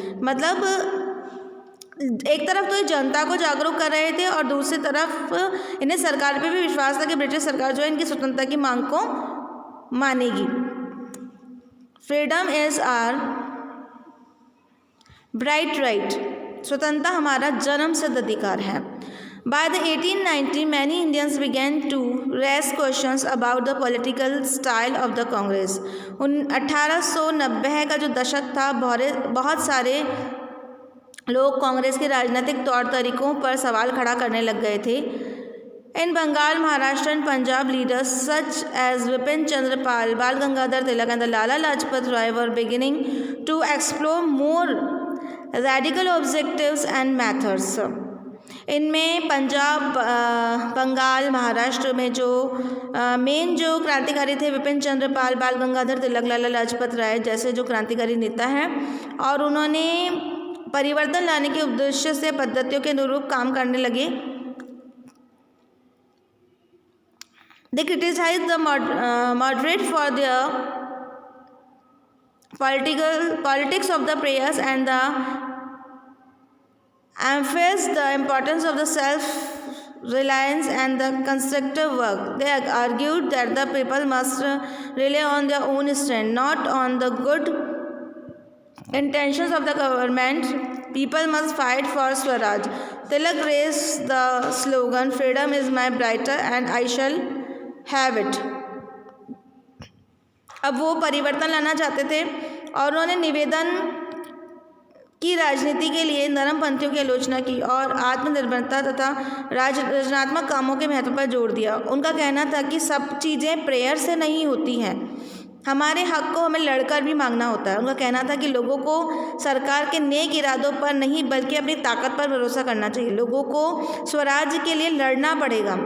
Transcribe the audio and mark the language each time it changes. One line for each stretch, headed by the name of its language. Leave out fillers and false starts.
Hindi: मतलब एक तरफ तो ये जनता को जागरूक कर रहे थे और दूसरी तरफ इन्हें सरकार पे भी विश्वास था कि ब्रिटिश सरकार जो है इनकी स्वतंत्रता की मांग को मानेगी।
English: freedom is our birthright,
Hindi: स्वतंत्रता हमारा जन्म सिद्ध अधिकार है।
English: By the 1890, many Indians began to raise questions about the political style of the Congress.
Hindi: 1890 का जो दशक था, बहुत सारे लोग कांग्रेस के राजनीतिक तौर तरीकों पर सवाल खड़ा करने लग गए थे।
English: In Bengal, Maharashtra and Punjab, leaders such as Vipin Chandra Pal, Bal Gangadhar Tilak and the Lala Lajpat Rai were beginning to explore more radical objectives and methods.
Hindi: इनमें पंजाब, बंगाल, महाराष्ट्र में जो मेन जो क्रांतिकारी थे विपिन चंद्र पाल, बाल गंगाधर तिलक, लाला लाजपत राय जैसे जो क्रांतिकारी नेता हैं, और उन्होंने परिवर्तन लाने के उद्देश्य से पद्धतियों के अनुरूप काम करने लगे।
English: They criticized the moderate for their politics of the prayers and the emphasized the importance of the self-reliance and the constructive work. They argued that the people must rely on their own strength, not on the good intentions of the government. People must fight for Swaraj. Tilak raised the slogan, "Freedom is my brighter and I shall have it."
Hindi: अब वो परिवर्तन लाना चाहते थे और उन्होंने निवेदन की राजनीति के लिए नरमपंथियों की आलोचना की और आत्मनिर्भरता तथा रचनात्मक कामों के महत्व पर जोर दिया। उनका कहना था कि सब चीज़ें प्रेयर से नहीं होती हैं, हमारे हक को हमें लड़कर भी मांगना होता है। उनका कहना था कि लोगों को सरकार के नेक इरादों पर नहीं बल्कि अपनी ताकत पर भरोसा करना चाहिए, लोगों को स्वराज के लिए लड़ना पड़ेगा।